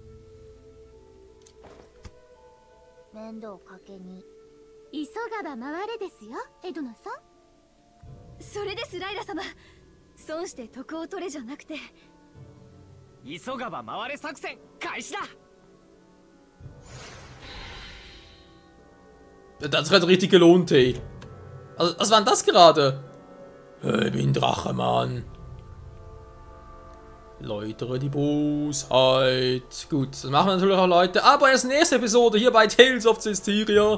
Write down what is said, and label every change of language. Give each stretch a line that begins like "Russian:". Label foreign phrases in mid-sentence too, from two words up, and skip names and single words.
Japanese: 面倒かけに急がば回れですよ、エドナさん。それですライラ様。損して得を取れじゃなくて、急がば回れ作戦開始だ。
German: Das hat richtig gelohnt, hey. Also, was war denn das gerade? Ich bin Drache, Mann. Läutere die Bosheit. Gut, das machen wir natürlich auch, Leute. Aber erst nächste Episode hier bei Tales of Zestiria.